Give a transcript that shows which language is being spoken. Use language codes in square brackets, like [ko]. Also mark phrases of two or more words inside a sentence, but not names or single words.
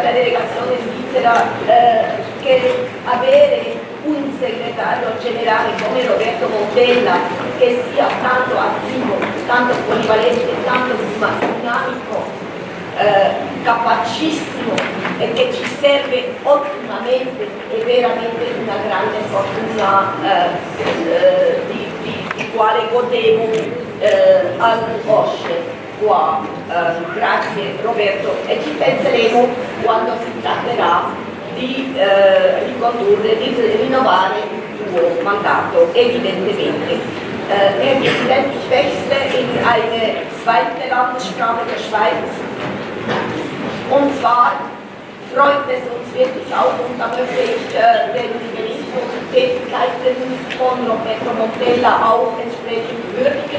[it] la delegazione svizzera che avere un segretario generale come Roberto Montella che sia tanto attivo, tanto polivalente, tanto dinamico, capacissimo e che ci serve ottimamente è veramente una grande fortuna di quale godevo all'Osce qua. Grazie Roberto e ci penseremo quando si tratterà di ricondurre, di rinnovare il tuo mandato, evidentemente. [de] Herr Präsident, ich wechsle in eine zweite Landessprache der Schweiz. Und zwar freut es uns wirklich auch, und da möchte ich den Bericht und die Tätigkeiten von Roberto Montella auch entsprechend würdigen.